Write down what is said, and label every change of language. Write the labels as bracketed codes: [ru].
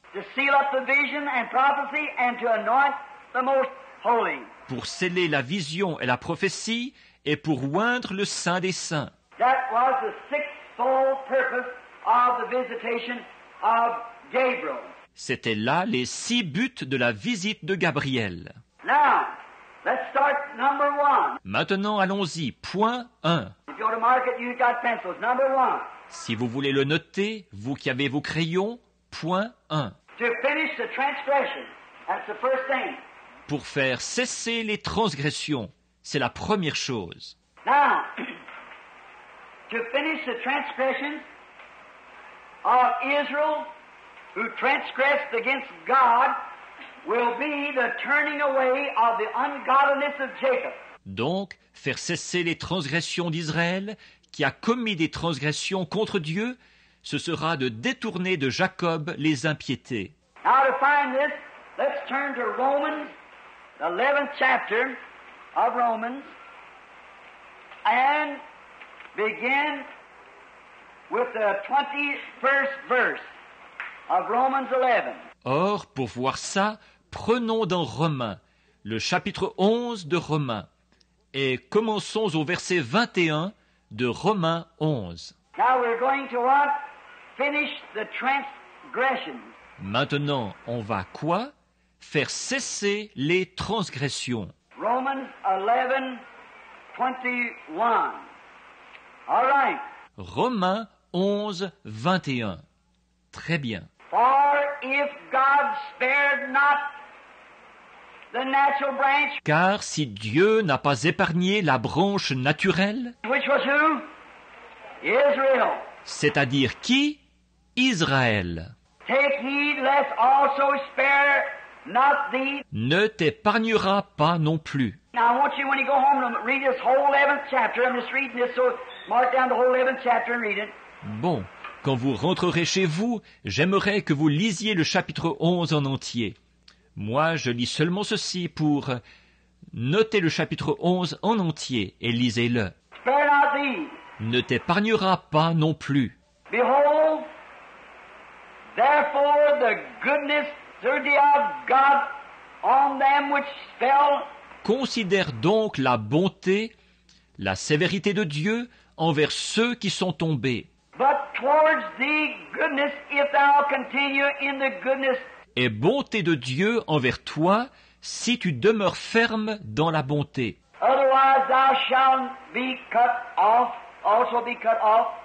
[en] to seal up the vision and prophecy, and to anoint the most holy. [fr] pour sceller la vision et la prophétie, et pour oindre le Saint des Saints. [en] That was the sixfold purpose of the visitation of Gabriel. [fr] C'étaient là les 6 buts de la visite de Gabriel. [en] Now, let's start number 1. [fr] Maintenant, allons-y. Point 1. [en] If you go to market, you've got pencils. Number 1. [fr] Si vous voulez le noter, vous qui avez vos crayons, point 1. [en] To finish the transgression. That's the first thing. [fr] Pour faire cesser les transgressions, c'est la première chose. [en] Now, to finish the transgressions of Israel, who transgressed against God, will be the turning away of the ungodliness of Jacob. [fr] Donc, faire cesser les transgressions d'Israël, qui a commis des transgressions contre Dieu, ce sera de détourner de Jacob les impiétés. [en] Now to find this, let's turn to Romans, the 11th chapter of Romans, and begin with the 21st verse of Romans 11. [fr] Or, pour voir ça, prenons dans Romains, le chapitre 11 de Romains, et commençons au verset 21 de Romains 11. [en] Now we're going to what? Finish the transgressions. [fr] Maintenant, on va quoi? Faire cesser les transgressions. [en] Romans 11:21. All right. [fr] Romains 11, 21. Très bien. [en] For if God spared not the natural branch, [fr] Car si Dieu n'a pas épargné la branche naturelle, [en] which was who? Israel. [fr] c'est-à-dire qui? Israël. [en] Take heed lest also spare not thee. [fr] Ne t'épargnera pas non plus. [en] Now I want you, when you go home, to read this whole 11th chapter. I'm just reading this, so mark down the whole 11th chapter and read it. [fr] Bon, quand vous rentrerez chez vous, j'aimerais que vous lisiez le chapitre 11 en entier. Moi, je lis seulement ceci pour noter le chapitre 11 en entier et lisez-le. [en] Spare not thee. [fr] Ne t'épargnera pas non plus. [en] Behold, therefore the goodness of God on them which fell. [fr] Considère donc la bonté, la sévérité de Dieu envers ceux qui sont tombés, [en] But towards thee goodness, if thou continue in the goodness. [fr] et bonté de Dieu envers toi si tu demeures ferme dans la bonté. [en] Otherwise thou shalt be cut off, also be cut off.